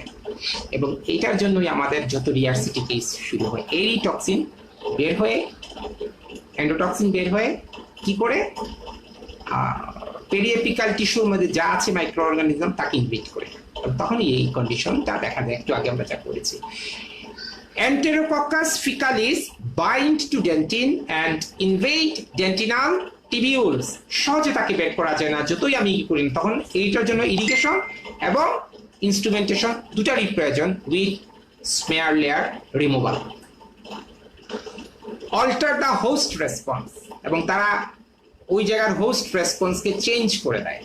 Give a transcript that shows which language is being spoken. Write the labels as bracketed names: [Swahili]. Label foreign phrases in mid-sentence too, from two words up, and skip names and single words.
[Bangla] এবং এইটার জন্যই আমাদের যত রিআরসিটি কেস শুরু হয়, এই টক্সিন বের হয়ে, এন্ডোটক্সিন বের হয়ে কি করে পেরিএপিক্যাল টিস্যুর মধ্যে যা আছে [English] micro organism [Bangla] তাকে ইনভেট করে, তখনই এই কন্ডিশনটা দেখা যায়। একটু আগে আমরা যা করেছি, [English] Enterococcus fecalis bind to dentin and invade dentinal tubules, [Bangla] সহজে তাকে বের করা যায় না যতই আমি কি করি। তখন এইটার জন্য ইরিগেশন এবং ইনস্ট্রুমেন্টেশন দুটারই প্রয়োজন, [English] with smear layer removal. alter the host response, [Bangla] এবং তারা ওই জায়গার হোস্ট রেসপন্সকে চেঞ্জ করে দেয়।